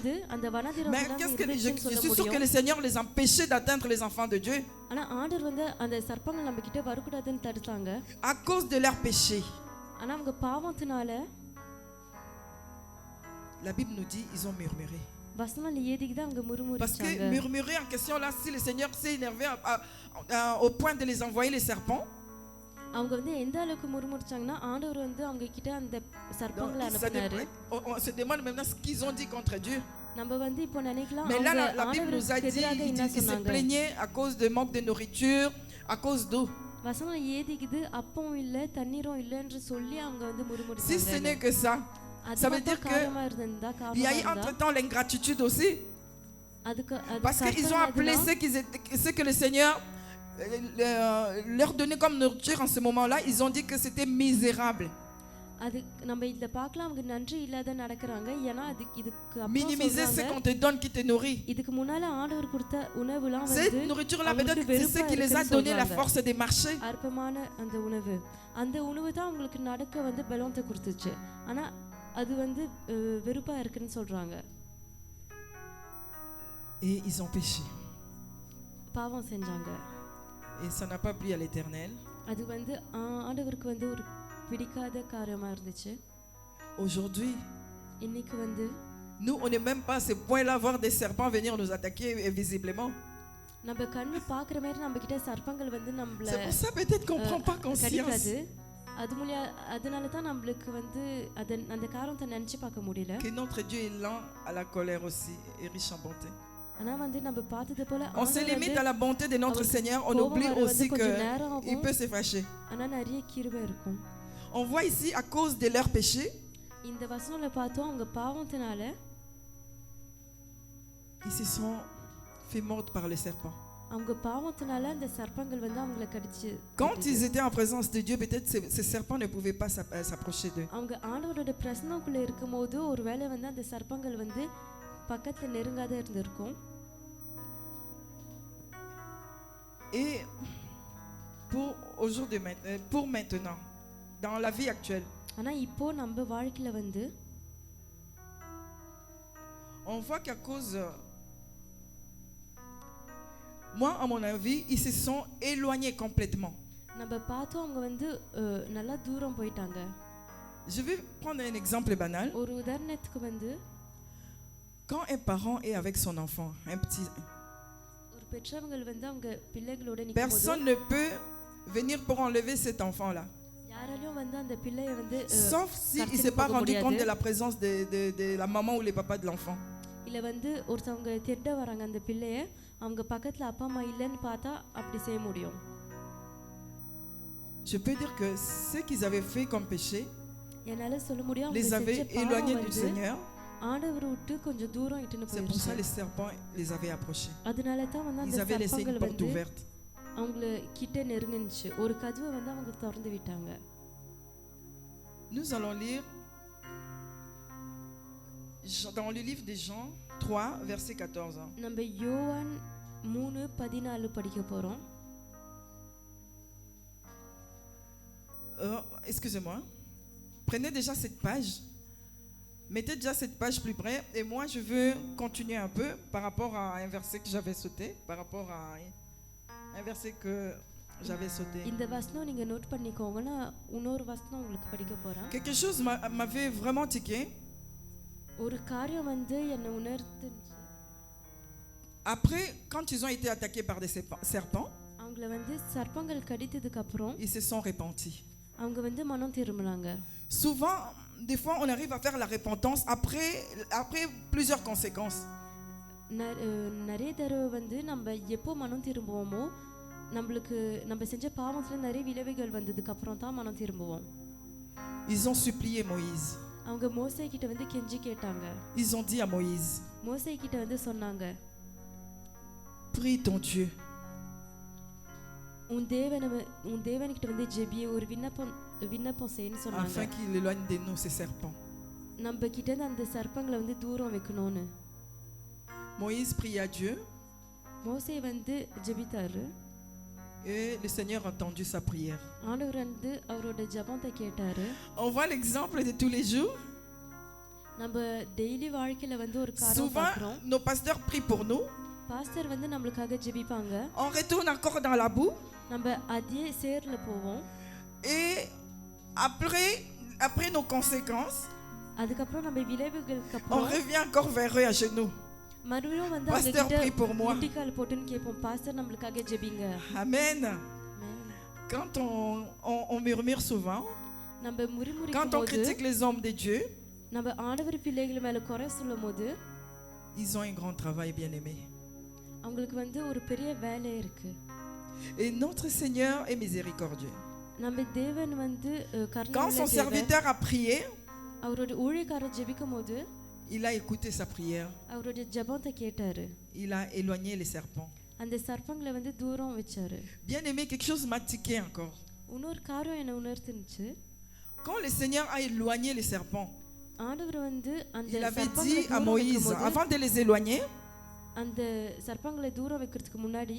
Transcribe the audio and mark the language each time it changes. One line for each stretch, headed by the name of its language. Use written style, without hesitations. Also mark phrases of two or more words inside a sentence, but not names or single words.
French: Mais je suis sûr que le Seigneur les empêchait d'atteindre les enfants de Dieu à cause de leur péché. La Bible nous dit ils ont murmuré.
Tamil: வசனம் ஏதிக்கு தான் அவங்க
French: Parce
Tamil: முறுமுறுச்சாங்க.
French: que murmurer en question là, si le Seigneur s'est énervé au point de les envoyer les serpents,
Tamil: அவங்க வந்து எந்த அளவுக்கு முறுமுறுச்சாங்கன்னா ஆண்டவர் வந்து அவங்க கிட்ட அந்த சர்ப்பங்களை
French: donc,
Tamil: அனுப்பினாரு.
French: on se demande maintenant ce qu'ils ont dit contre Dieu.
Tamil: நம்ம வந்து இப்போ நினைக்கலாம்
French: Mais là,
Tamil: அவங்க
French: la Bible nous a
Tamil: ஆண்டவருக்கு
French: dit,
Tamil: எதிராக
French: il
Tamil: என்ன
French: se
Tamil: சொன்னாங்க.
French: plaignait à cause de manque de nourriture, à cause d'eau.
Tamil: வசனம் ஏதிக்குது அப்பவும் இல்ல தண்ணீரும் இல்லைன்னு சொல்லி அவங்க வந்து
French: Si ce
Tamil: முறுமுறுச்சாங்க.
French: n'est que ça, ça veut dire que
Tamil: காரணமா இருந்திருந்தா
French: il y a eu
Tamil: காரணமா இருந்தா
French: entre-temps l'ingratitude aussi.
Tamil: அதுக்கு
French: Parce qu'ils ont appelé ce que le Seigneur leur donnait comme nourriture en ce moment-là, ils ont dit que c'était misérable.
Tamil: அது நம்ம இதுல பார்க்கலாம் அவங்க நன்றி இல்லாத நடக்கறாங்க. ஏன்னா இதுக்கு
French: Minimiser ce qu'on te donne qui te nourrit.
Tamil: இதுக்கு முன்னால ஆண்டவர் கொடுத்த உணவுலாம்
French: Cette
Tamil: வந்து
French: nourriture-là, peut-être c'est ce qui les a donné la force de marcher.
Tamil: அற்பமான அந்த உணவு அந்த உணவு தான் உங்களுக்கு நடக்க வந்து பலத்தை கொடுத்துச்சு. ஆனா அது வந்து வெறுப்பா இருக்குன்னு சொல்றாங்க.
French: Et ils ont péché.
Tamil: பாவம் செஞ்சாங்க.
French: Et ça n'a pas plu à l'Éternel.
Tamil: அது வந்து ஆண்டவருக்கு வந்து ஒரு பிடிக்காத காரியமா இருந்துச்சு.
French: Aujourd'hui,
Tamil: இன்னைக்கு வந்து
French: nous on n'est même pas à ce point-là voir des serpents venir nous attaquer visiblement.
Tamil: நம்ம கண்ணு பார்க்குற மாதிரி நம்ம கிட்ட சர்ப்பங்கள் வந்து நம்மள
French: C'est pour ça peut-être qu'on prend pas conscience.
Tamil: கடிக்காது. அதனால தான் நம்மளுக்கு வந்து அந்த காரணத்தை நினைச்சு பார்க்க முடியல.
French: Que notre Dieu est lent à la colère aussi et riche en bonté.
Tamil: ஆனா வந்து நம்ம பார்த்தது போல
French: On se limite à la bonté de notre Seigneur, on oublie aussi que il peut se fâcher.
Tamil: ஆனா நிறைய கிருபை இருக்கும்.
French: On voit ici à cause de leur péché,
Tamil: இந்த வசனத்துல பார்த்தோம் அவங்க பாவத்தினால
French: ils se sont fait mordre par le serpent.
Tamil: அவங்க பாவத்தினால அந்த சர்ப்பங்கள் வந்து அவங்களை கடிச்சு.
French: Quand ils étaient en présence de Dieu, peut-être ces serpents ne pouvaient pas s'approcher d'eux.
Tamil: அவங்க ஆண்டவரோட பிரசன்னக்குள்ள இருக்கும்போது ஒருவேளை வந்து அந்த சர்ப்பங்கள் வந்து பக்கத்துல நெருங்காத இருந்திருக்கும்.
French: Et pour maintenant, dans la vie actuelle,
Tamil: ஆனா இப்போ நம்ம வாழ்க்கையில வந்து
French: on voit qu'à cause moi à mon avis, ils se sont éloignés complètement.
Tamil: நம்ம பார்த்தோம் அவங்க வந்து நல்லா தூரம் போயிட்டாங்க.
French: Je vais prendre un exemple banal.
Tamil: ஒரு உதாரணத்துக்கு வந்து
French: quand un parent est avec son enfant, un petit,
Tamil: ஒரு பெற்றவங்க வந்து அவங்க பிள்ளைகளோட நிக்கும்போது
French: personne ne peut venir pour enlever cet enfant là.
Tamil: யாராலயும் வந்து அந்த பிள்ளையை வந்து
French: sauf si il s'est pas rendu compte de la présence de la maman ou les papas de l'enfant.
Tamil: இல்ல வந்து ஒருத்தவங்க திருட வராங்க அந்த பிள்ளையை அவங்க பக்கத்துல அப்பா அம்மா இல்லன்னு பார்த்தா அப்படி செய்ய முடியும்.
French: Je peux dire que ce qu'ils avaient fait comme péché
Tamil: என்னால சொல்ல முடியும்
French: les avait éloignés du Seigneur.
Tamil: ஆண்டவரை விட்டு கொஞ்சம் தூரம் இட்டுன்னு
French: C'est pour ça
Tamil: போயிடுச்சு.
French: les serpents les avaient approchés.
Tamil: அதனால தான் வந்து
French: Ils
Tamil: அந்த
French: avaient laissé une
Tamil: சர்ப்பங்கள்
French: porte
Tamil: வந்து
French: ouverte.
Tamil: அவங்கள கிட்ட நெருங்குச்சு. ஒரு கதவை வந்து அவங்க திறந்து விட்டாங்க.
French: Nous allons lire dans le livre des Jean 3 verset 14.
Tamil: நம்ம யோவான் 3:14 படிக்க போறோம்.
French: Excusez-moi. Prenez déjà cette page. Mettez déjà cette page plus près. Et moi, je veux continuer un peu par rapport à un verset que j'avais sauté. Par rapport à un verset que j'avais sauté.
Tamil: இந்த வசனம் நீங்க நோட் பண்ணிக்கோங்க. நான் இன்னொரு வசனம் உங்களுக்கு படிக்க போறேன்.
French: Quelque chose m'avait vraiment tiqué.
Tamil: ஒரு காரியம் வந்து என்ன உணர்த்துச்சு.
French: Après, quand ils ont été attaqués par des serpents,
Tamil: அவங்கள வந்து சர்ப்பங்கள் கடித்ததுக்கு அப்புறம்
French: ils se sont repentis.
Tamil: அவங்க வந்து மனம் திரும்பினாங்க.
French: Souvent, des fois, on arrive à faire la repentance après plusieurs conséquences.
Tamil: நிறைய தடவை வந்து நம்ம எப்போ மனம் திரும்புவோமோ நம்மளுக்கு நம்ம செஞ்ச பாவத்துல நிறைய விளைவுகள் வந்ததுக்கு அப்புறம் தான் மனம் திரும்புவோம்.
French: Ils ont supplié Moïse.
Tamil: அவங்க மோசே கிட்ட வந்து கெஞ்சி கேட்டாங்க.
French: Ils ont dit à Moïse,
Tamil: மோசே கிட்ட வந்து சொன்னாங்க,
French: prie ton Dieu.
Tamil: உன் தேவன் கிட்ட வந்து ஜெபி ஒரு விண்ணப்பம் செய்யன்னு சொன்னாங்க.
French: Afin qu'il éloigne de nous ces serpents.
Tamil: நம்ம கிட்ட இருந்து அந்த சர்ப்பங்களை வந்து தூரம் வைக்கணும்னு.
French: Moïse prie à Dieu.
Tamil: மோசே வந்து ஜெபித்தாரு.
French: Et le Seigneur a entendu sa prière.
Tamil: ஆண்டவர் வந்து அவரோட ஜெபத்தை கேட்டாரு.
French: On voit l'exemple de tous les jours.
Tamil: நம்ம டெய்லி வாழ்க்கையில வந்து ஒரு காரியம்
French: Souvent,
Tamil: பார்க்கிறோம்.
French: nos pasteurs prient pour nous.
Tamil: பாஸ்டர் வந்து நமக்காக ஜெபிப்பாங்க.
French: On retourne encore dans la boue.
Tamil: நம்ம அதே சேர்ல போவோம்.
French: Et après nos conséquences,
Tamil: அதுக்கப்புறம் நம்ம விளைவுகளுக்கு
French: on
Tamil: அப்புறம்
French: revient encore vers eux à genoux.
Tamil: மறுபடியும் வந்து
French: Pasteur,
Tamil: அவங்க
French: prie pour moi.
Tamil: கிட்ட முட்டிக்கால் போட்டுன்னு கேட்போம் பாஸ்டர் நம்மளுக்காக ஜெபிங்க.
French: Amen. Amen. Quand on murmure souvent,
Tamil: நம்ம
French: quand
Tamil: முறிமுறிக்கும்
French: on
Tamil: போது
French: critique les hommes de Dieu,
Tamil: நம்ம ஆண்டவர் பிள்ளைகள் மேல குறை சொல்லும் போது
French: ils ont un grand travail, bien-aimé.
Tamil: அவங்களுக்கு வந்து ஒரு பெரிய வேலை இருக்கு.
French: Et notre Seigneur est miséricordieux.
Tamil: நம்ம தேவன் வந்து
French: Quand
Tamil: கருணையுள்ள
French: son
Tamil: தேவன்.
French: serviteur a prié,
Tamil: அவரோட ஊழியக்காரர் ஜெபிக்கும் போது
French: il a écouté sa prière.
Tamil: அவரோட ஜெபத்தை கேட்டாரு.
French: Il a éloigné les serpents.
Tamil: அந்த சர்ப்பங்களை வந்து தூரம் வச்சாரு.
French: Bien-aimé, quelque chose m'a tiqué encore.
Tamil: இன்னொரு காரியம் என்ன உணர்த்துச்சு.
French: Quand le Seigneur a éloigné les serpents,
Tamil: ஆண்டவர் வந்து அந்த
French: il avait
Tamil: சர்ப்பங்களை
French: dit à
Tamil: தூரம்
French: Moïse,
Tamil: வைக்கும்போது,
French: avant de les éloigner,
Tamil: அந்த சர்ப்பங்களை தூரம் வைக்கிறதுக்கு முன்னாடி